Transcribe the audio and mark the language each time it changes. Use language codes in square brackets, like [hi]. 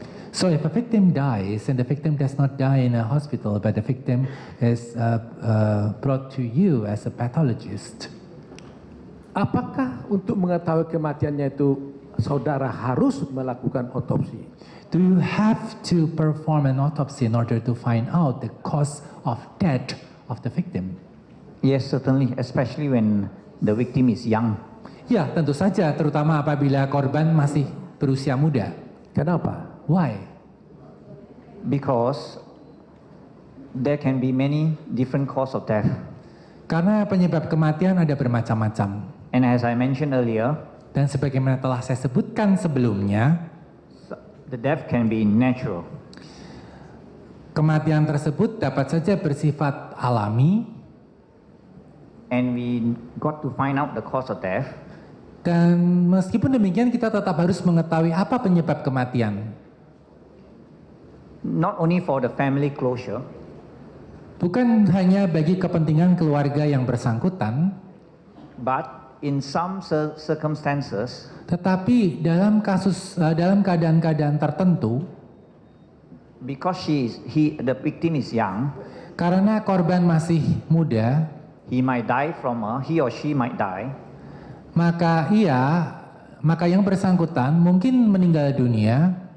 [en] So if a victim dies and the victim does not die in a hospital, but the victim is brought to you as a pathologist, [id] apakah untuk mengetahui kematiannya itu saudara harus melakukan otopsi? [en] do you have to perform an autopsy in order to find out the cause of death of the victim? Yes, certainly, especially when the victim is young. [id] Ya, tentu saja, terutama apabila korban masih berusia muda. Kenapa? [en] Why? Because there can be many different causes of death. [id] Karena penyebab kematian ada bermacam-macam. [en] And as I mentioned earlier, [id] Dan sebagaimana telah saya sebutkan sebelumnya, [en] the death can be natural. [id] kematian tersebut dapat saja bersifat alami, [en] And we got to find out the cause of death [id] dan meskipun demikian kita tetap harus mengetahui apa penyebab kematian. [en] not only for the family closure, [id] Bukan hanya bagi kepentingan keluarga yang bersangkutan, [en] but in some circumstances, [id] tetapi dalam keadaan-keadaan tertentu, [en] because the victim is young, [id] karena korban masih muda, [en] he or she might die [id] maka yang bersangkutan mungkin meninggal dunia